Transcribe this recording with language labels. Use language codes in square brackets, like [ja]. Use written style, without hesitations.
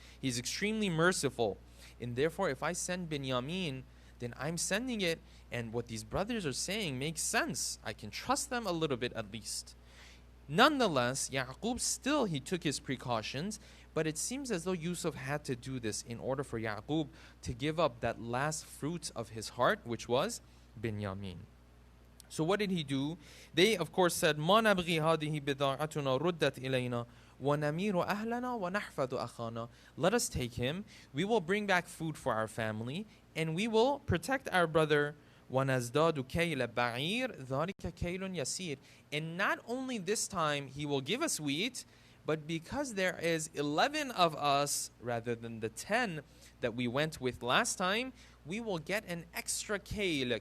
[en] He's extremely merciful. And therefore, if I send Binyamin, then I'm sending it, and what these brothers are saying makes sense. I can trust them a little bit at least. Nonetheless, Yaqub still, he took his precautions, but it seems as though Yusuf had to do this in order for Yaqub to give up that last fruit of his heart, which was Binyamin. So what did he do? They, of course, said, [ar] مَا نَبْغِي هَذِهِ بِضَاعَتُنَا رُدَّتْ إِلَيْنَا وَنَمِيرُ أَهْلَنَا وَنَحْفَظُ أَخَانَا. [en] Let us take him. We will bring back food for our family, and we will protect our brother. [ar] وَنَزْدَادُ كَيْلَ بَعِيرٍ ذَلِكَ كَيْلٌ يَسِيرٌ. [en] And not only this time he will give us wheat, but because there is 11 of us rather than the 10 that we went with last time, we will get an extra kail.